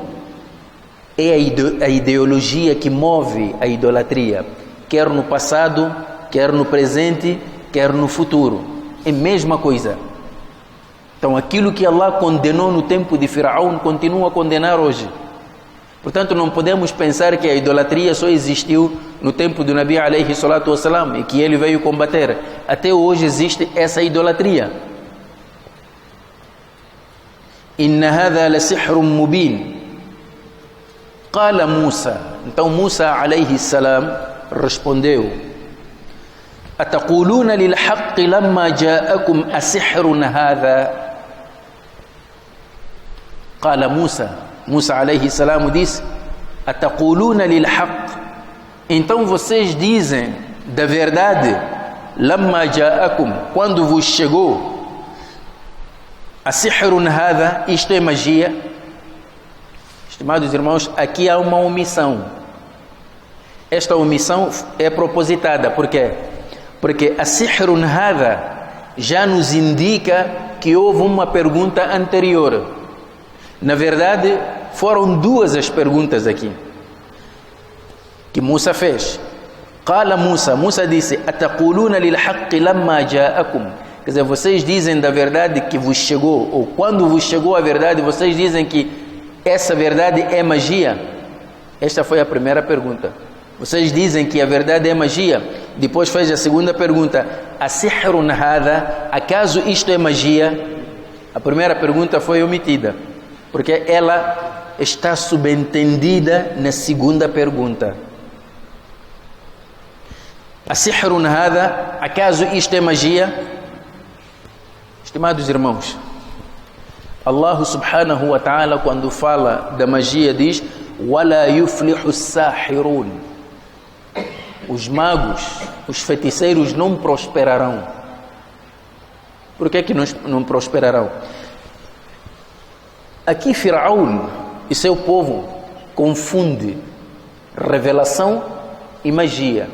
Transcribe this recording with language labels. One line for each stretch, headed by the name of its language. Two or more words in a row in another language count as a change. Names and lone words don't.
Portuguese: É a ideologia que move a idolatria, quer no passado, quer no presente, quer no futuro. É a mesma coisa. Então aquilo que Allah condenou no tempo de Firaun continua a condenar hoje. Portanto, não podemos pensar que a idolatria só existiu no tempo do
Arabic: النبي عليه الصلاة والسلام
Portuguese: e que ele veio combater. Até hoje existe essa idolatria.
Arabic: إن هذا لسحر مبين. قال موسى.
Portuguese: Então Musa
Arabic: عليه السلام
Portuguese: respondeu:
Arabic: أتقولون للحق لما جاءكم أسحر هذا? قال موسى عليه السلام
Portuguese: disse:
Arabic: أتقولون للحق,
Portuguese: então vocês dizem da verdade,
Arabic: لما جاءكم,
Portuguese: quando vos chegou,
Arabic: أسحر هذا,
Portuguese: isto é magia. Estimados irmãos, aqui há uma omissão. Esta omissão é propositada. Por quê? Porque
Arabic: أسحر هذا
Portuguese: já nos indica que houve uma pergunta anterior. Na verdade, foram duas as perguntas aqui que Musa fez.
Arabic: قال موسى
Portuguese: disse:
Arabic: أتقولون للحق لما جاءكم,
Portuguese: quer dizer, vocês dizem da verdade que vos chegou, ou quando vos chegou a verdade, vocês dizem que essa verdade é magia. Esta foi a primeira pergunta. Vocês dizem que a verdade é magia. Depois fez a segunda pergunta:
Arabic: أسحر هذا?
Portuguese: Acaso isto é magia? A primeira pergunta foi omitida, porque ela está subentendida na segunda pergunta.
Arabic: أسحر هذا?
Portuguese: Acaso isto é magia? Estimados irmãos,
Arabic: الله سبحانه وتعالى,
Portuguese: quando fala da magia, diz:
Arabic: ولا يفلح ساحر.
Portuguese: Os magos, os feiticeiros não prosperarão. Por que não prosperarão? Aqui Firaun e seu povo confunde revelação e magia.